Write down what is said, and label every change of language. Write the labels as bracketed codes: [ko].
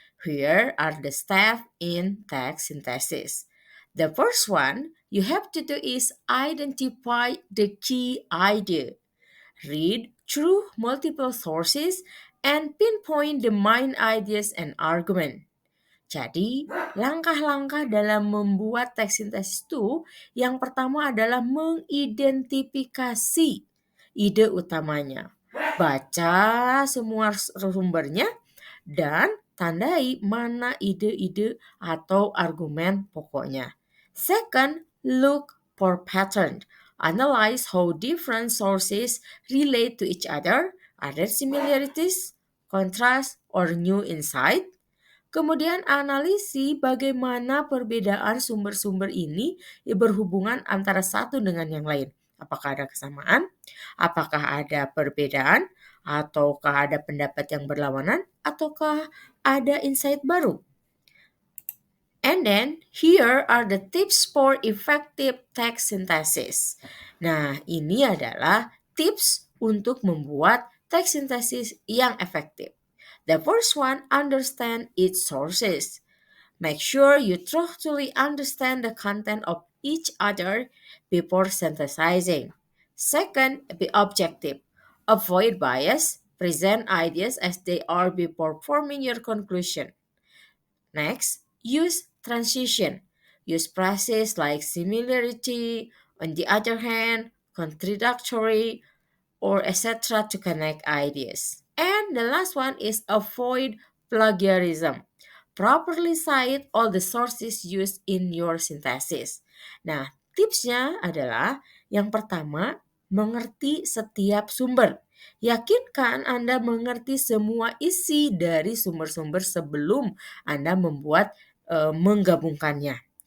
[en] Here are the steps in text synthesis. The first one you have to do is identify the key idea. Read through multiple sources and pinpoint the main ideas and argument. [id] Jadi, langkah-langkah dalam membuat teks sintesis itu yang pertama adalah mengidentifikasi ide utamanya. Baca semua sumbernya dan tandai mana ide-ide atau argumen pokoknya. [en] Second, look for pattern. Analyze how different sources relate to each other. Are there similarities, contrast, or new insight? [id] Kemudian analisi bagaimana perbedaan sumber-sumber ini berhubungan antara satu dengan yang lain. Apakah ada kesamaan? Apakah ada perbedaan? Ataukah ada pendapat yang berlawanan? Ataukah ada insight baru? [en] And then, here are the tips for effective text synthesis. [id] Nah, ini adalah tips untuk membuat text synthesis yang efektif. [en] The first one, understand its sources. Make sure you thoroughly understand the content of each other before synthesizing. Second, be objective. Avoid bias. Present ideas as they are before forming your conclusion. Next, use transition. Use phrases like similarity, on the other hand, contradictory, or etc. to connect ideas. And the last one is avoid plagiarism. Properly cite all the sources used in your synthesis. [id] Nah, tipsnya adalah yang pertama, mengerti setiap sumber. Yakinkan Anda mengerti semua isi dari sumber-sumber sebelum Anda membuat menggabungkannya.